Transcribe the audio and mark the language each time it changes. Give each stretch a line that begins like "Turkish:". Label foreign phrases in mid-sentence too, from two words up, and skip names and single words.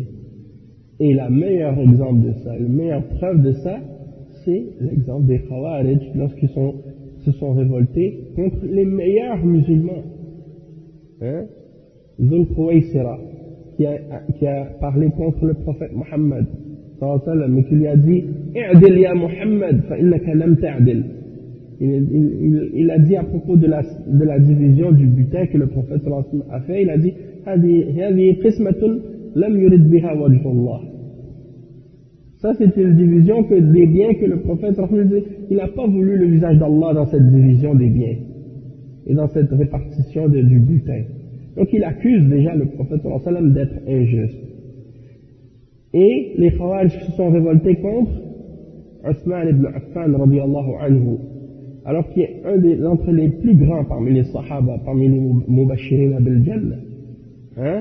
French: Et le meilleur exemple de ça, la meilleure preuve de ça, c'est l'exemple des Khawarij lorsqu'ils se sont révoltés contre les meilleurs musulmans. Dhul Khuwaysira, qui a parlé contre le prophète Mohammed, mais qui lui a dit «
Arabic: اعدل يا محمد فإنك لم تعدل
French: » il a dit à propos de la division du butin que le prophète a fait, il a dit
Arabic: هذه قسمة لم يرد بها وجه الله.
French: Ça c'est une division des biens que le prophète il n'a pas voulu le visage d'Allah dans cette division des biens et dans cette répartition du butin. Donc il accuse déjà le prophète d'être injuste. Et les Khawarij se sont révoltés contre Uthman ibn Affan
Arabic: رضي الله عنه,
French: alors qu'il est d'entre les plus grands parmi les Sahaba, parmi les
Arabic: مبشرين بالجنة.